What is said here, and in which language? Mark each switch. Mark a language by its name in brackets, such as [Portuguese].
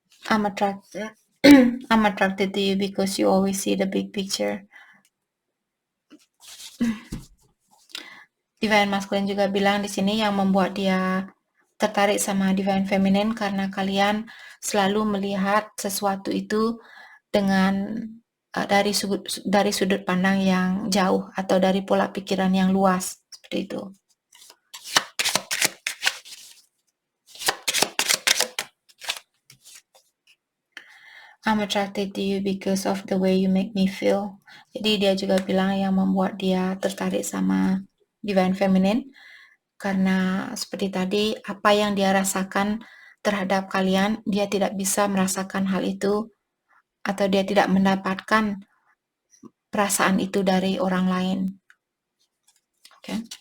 [English] I'm attracted to you because you always see the big picture. [Indonesian] Divine masculine juga bilang di sini yang membuat dia tertarik sama divine feminine karena kalian selalu melihat sesuatu itu dengan dari sudut pandang yang jauh atau dari pola pikiran yang luas, seperti itu. [English] I'm attracted to you because of the way you make me feel. [Indonesian] Jadi dia juga bilang yang membuat dia tertarik sama divine feminine karena seperti tadi, apa yang dia rasakan terhadap kalian, dia tidak bisa merasakan hal itu atau dia tidak mendapatkan perasaan itu dari orang lain. Oke.